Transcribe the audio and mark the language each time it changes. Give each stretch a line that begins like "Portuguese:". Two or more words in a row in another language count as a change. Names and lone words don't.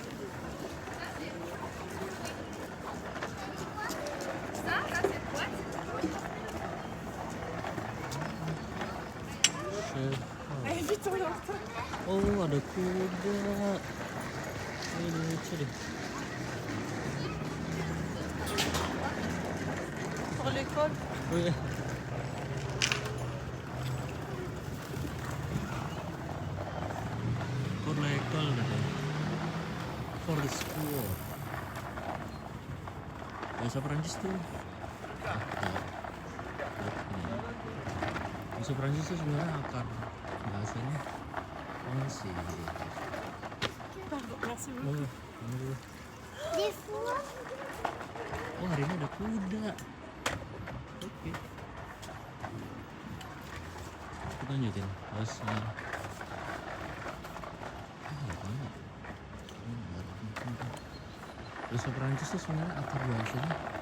Indonesian: Oh, ada kuda. Ini lucu deh.
French: Pour l'école.
Indonesian: Oh, ya.
English: For legal
Indonesian: katanya.
English: For the school.
Indonesian: Bahasa Perancis tuh. Bahasa Perancis tuh sebenarnya akar bahasanya sih.
French: Merci beaucoup.
Indonesian: Oh, hari ini ada kuda. Oke. Kita lanjutin. Bahasa Perancis tuh sebenarnya akar bahasanya.